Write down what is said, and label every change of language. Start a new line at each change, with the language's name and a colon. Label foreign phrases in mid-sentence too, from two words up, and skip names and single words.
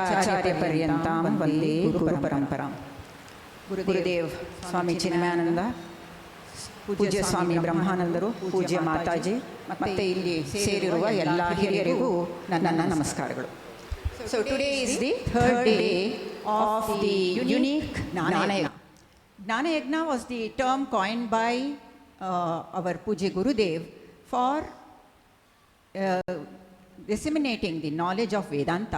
Sanskrit: आचार्यपर्यन्तां वन्दे गुरुपरम्पराम्. Gurudev Swami Chinmayananda, Pujya Swami Brahmanandaru, Pujya Mataji,
Kannada: ಮತ್ತೆ ಇಲ್ಲಿ ಸೇರಿರುವ ಎಲ್ಲ ಹಿರಿಯರಿಗೂ ನನ್ನ ನಮಸ್ಕಾರಗಳು.
English: So today is the third day of the unique Jnana Yajna. Jnana Yajna was the term coined by our Pujya Gurudev for disseminating the knowledge of Vedanta.